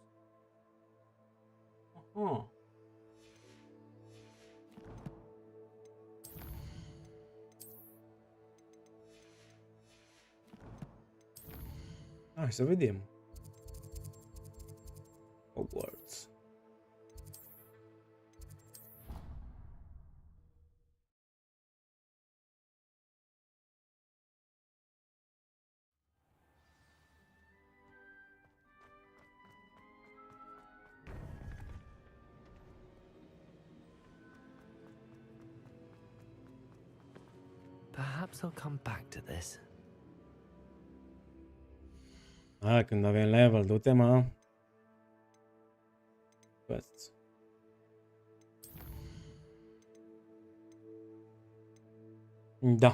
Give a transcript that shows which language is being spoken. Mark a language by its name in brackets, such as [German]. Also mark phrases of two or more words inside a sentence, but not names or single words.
[Romanian] Uh-huh. Hai să vedem. Hogwarts. [English] Perhaps I'll come back to this. [Romanian] Ah, când avem level, du-te, mă. Quests. Da.